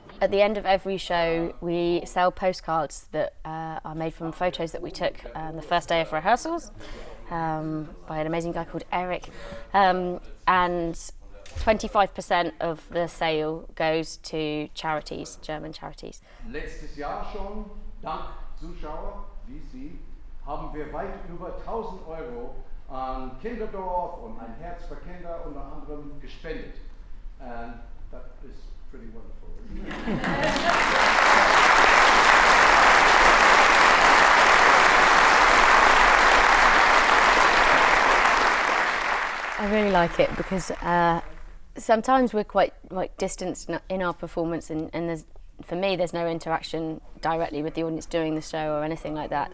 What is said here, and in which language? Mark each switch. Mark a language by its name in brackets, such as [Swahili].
[English] At the end of every show, we sell postcards that are made from photos that we took on the first day of rehearsals by an amazing guy called Eric. And 25% of the sale goes to charities, German charities. [German] Letztes Jahr schon, dank Zuschauer wie Sie, haben wir weit über 1.000 Euro an Kinderdorf und ein Herz für Kinder unter anderem gespendet. [English] And that is pretty wonderful, isn't it? I really like it because sometimes we're quite distanced in our performance, and there's, for me, there's no interaction directly with the audience doing the show or anything like that.